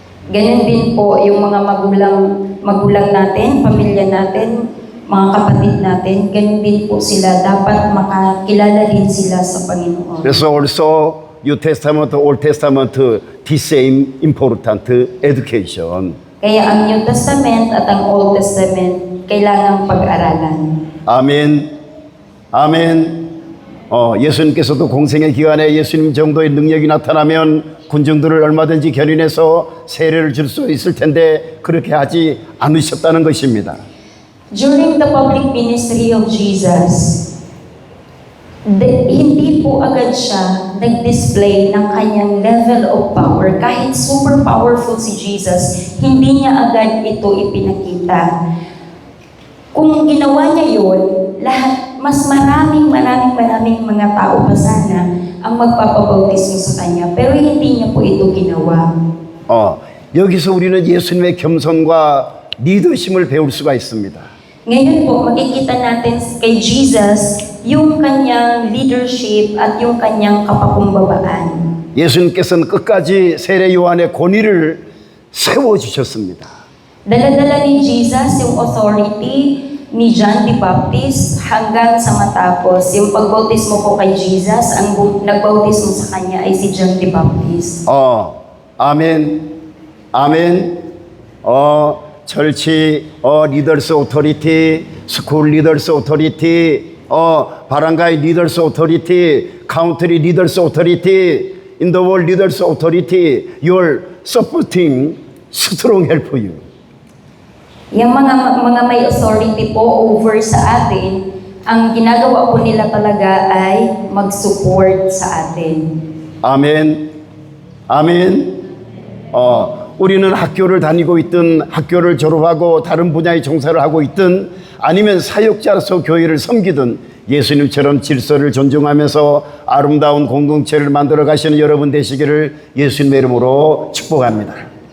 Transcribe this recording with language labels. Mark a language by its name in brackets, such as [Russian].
[Filipino] Ganun din po yung mga magulang natin, pamilya natin, mga kapatid natin, ganun din po sila. Dapat makakilala din sila sa Panginoon. [Korean] 그래서 [English] also New Testament, Old Testament, the same important education. [Filipino] Kaya ang New Testament at ang Old Testament kailangang pag-aralan. [Korean] 아멘. 아멘. 예수님께서도 공생의 기간에 예수님 정도의 능력이 나타나면 군중들을 얼마든지 견인해서 세례를 줄 수 있을 텐데 그렇게 하지 않으셨다는 것입니다. [English] During the public ministry of Jesus, [Filipino] hindi po agad siya nag-display ng kanyang level of power. Kahit super powerful si Jesus, hindi niya agad ito ipinakita. Kung ginawa niya yun, mas maraming mga tao pa sana ang magpapabautismo sa kanya. Pero hindi niya po ito ginawa. [Korean] 여기서 우리는 예수님의 겸손과 리더심을 배울 수가 있습니다. [Filipino] Ngayon po, makikita natin kay Jesus yung kanyang leadership at yung kanyang kapakumbabaan. [Korean] 예수님께서는 끝까지 세례 요한의 권위를 세워주셨습니다. [Filipino] Dala-dala ni Jesus yung authority ni John the Baptist hanggang sa matapos. Yung pagbautismo po kay Jesus, ang nagbautismo sa kanya ay si John the Baptist. [Korean] 아멘. 아멘. [English] 철치, 리더스 오토리티, 스쿨 리더스 오토리티, 바랑가이 리더스 오토리티, 카운트리 리더스 오토리티, in the world leaders authority, you're supporting strong help for you. [Filipino] Yung mga may authority po over sa atin, ang ginagawa po nila talaga ay mag-support sa atin. [Korean] 아멘. 아멘. 우리는 학교를 다니고 있든 학교를 졸업하고 다른 분야의 종사를 하고 있든 아니면 사역자로서 교회를 섬기든 예수님처럼 질서를 존중하면서 아름다운 공동체를 만들어 가시는 여러분 되시기를 예수님의 이름으로 축복합니다.